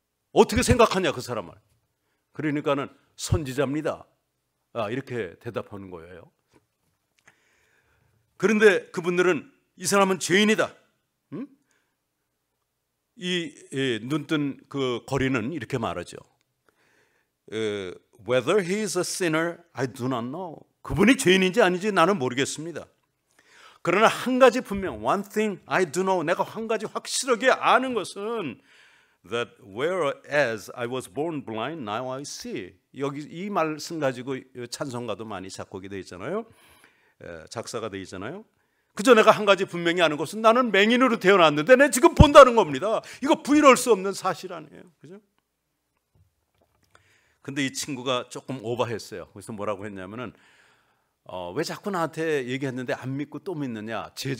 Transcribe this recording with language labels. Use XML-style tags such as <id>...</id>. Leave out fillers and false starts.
<ko>어떻게 생각하냐 그 사람을. 그러니까는 선지자입니다. 이렇게 대답하는 거예요. 그런데 그분들은 이 사람은 죄인이다. 이 눈뜬 그 거리는 이렇게 말하죠.</ko> <en>Whether he is a sinner, I do not know.</en> <ko>그분이 죄인인지 아닌지 나는 모르겠습니다. 그러나 한 가지 분명,</ko> <en>one thing I do know,</en> <ko>내가 한 가지 확실하게 아는 것은</ko> <en>that whereas I was born blind, now I see.</en> <ko>여기 이 말씀 가지고 찬송가도 많이 작곡이 되어 있잖아요. 작사가 되어 있잖아요. 그저 내가 한 가지 분명히 아는 것은 나는 맹인으로 태어났는데 내가 지금 본다는 겁니다. 이거 부인할 수 없는 사실 아니에요. 그죠? 근데 이 친구가 조금 오버했어요. 그래서 뭐라고 했냐면은 왜 자꾸 나한테 얘기했는데 안 믿고 또 믿느냐?</ko>